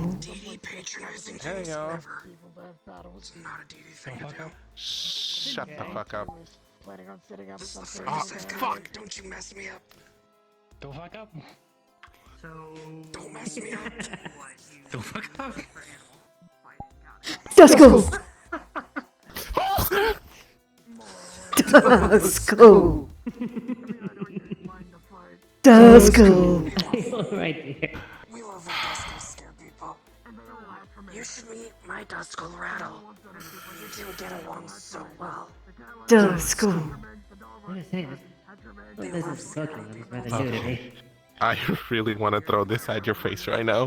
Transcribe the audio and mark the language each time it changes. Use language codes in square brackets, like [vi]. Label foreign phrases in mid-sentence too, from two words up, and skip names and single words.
[en] DD patronizing Hey, things yo. ever. It's not a DD thing to do. Shut the fuck up. Planning on setting up something. Oh, fuck! Don't you mess me up. Don't fuck up. So Don't mess me up. don't fuck up. Duh, school. Duh, school. Duh, school. Right there. We love when Duskull scare people. You should meet my Duskull Rattle. You two get along so well. Duh, school. I gotta say, this is cooking rather new to me. I really want to throw this at your face right now.